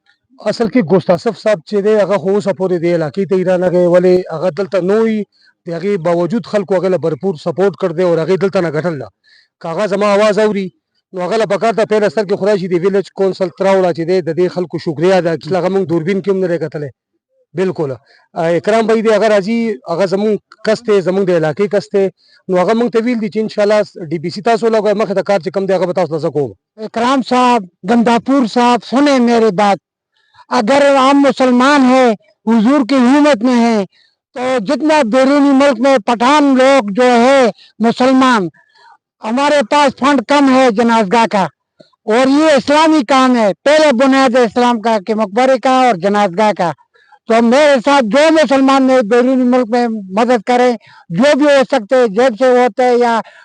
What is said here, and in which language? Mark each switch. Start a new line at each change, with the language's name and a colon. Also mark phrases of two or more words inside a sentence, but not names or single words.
Pashto: اصل کې ګوستاسف صاحب چې دی هغه خو اوسه پورې د علاقې ته ایران هغه ولې هغه دلته نو وي د هغې باوجود خلکو هغه له بھرپور سپورټ کړ دی او هغې دلته نه ګټل ده که هغه زما آواز اوري نو هغه له پکار ته پهله سر کې خدای شي د ویلیج کونسل تراوړه چې دی د دې خلکو شکریا ده چې هغه موږ دوربین کې هم نه دی کتلی بالکل اکرام بھائی دی هغه راځي هغه زمونږ کس دی زمونږ د علاقې کس دی نو هغه موږ ته ویل دي چې انشاءالله ڈی پی سی تاسو لګوئ مخې ته کار چې کوم دی هغه به تاسو ته زه کوم
Urdu: اکرام صاحب گنداپور صاحب سنیں میری بات اگر ہم مسلمان ہیں حضور کی حکومت میں ہیں تو جتنا بیرونی ملک میں پٹھان لوگ جو ہے مسلمان ہمارے پاس فنڈ کم ہے جنازگاہ کا اور یہ اسلامی کام ہے پہلے بنیاد اسلام کا کہ مقبرے کا اور جنازگاہ کا تو میرے ساتھ جو مسلمان نے بیرونی ملک میں مدد کرے جو بھی ہو سکتے جیب سے ہوتے یا